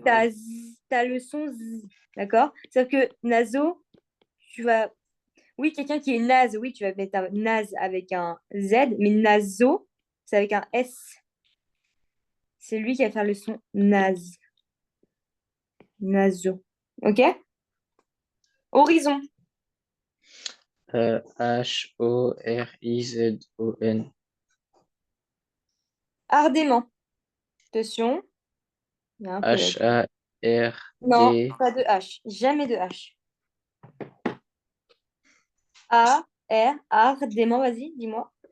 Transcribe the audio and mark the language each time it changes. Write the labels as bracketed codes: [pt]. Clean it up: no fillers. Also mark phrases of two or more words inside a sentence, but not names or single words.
[fr] Donc, t'as le son Z. D'accord? Sauf que naso, tu vas. Oui, quelqu'un qui est naze, oui, tu vas mettre un naze avec un Z, mais naso, c'est avec un S. C'est lui qui va faire le son naze. Naso. Ok? Horizon. H-O-R-I-Z-O-N. Ardemment. Attention, il y a un collègue. Non, H-A-R-D. pas de H. Jamais de H. A, R, ardemment, vas-y, dis-moi.